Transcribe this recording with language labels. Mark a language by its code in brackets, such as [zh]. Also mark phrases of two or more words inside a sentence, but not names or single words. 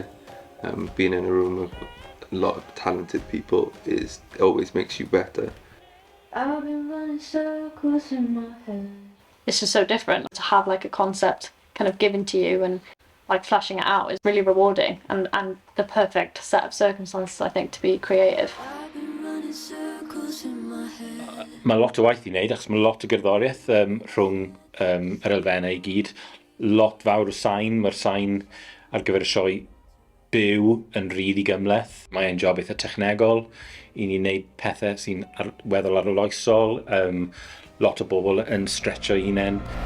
[en] Being in a room of a lot of talented people it always makes you better. I've been running circles in my head. It's just so different to have like a concept kind of given to you and like fleshing it out is really rewarding and the perfect set of circumstances I think to be creative. [cy] Mae lot o waith I wneud achos mae lot o gerddoriaeth rhwng yr elfennau I gyd. Lot fawr o sain, mae'r sain ar gyfer y sioe byw yn rili gymleth. Mae'n job eitha technegol I ni wneud pethau sy'n weddol arloesol, lot o bobl yn stretcho I hunain.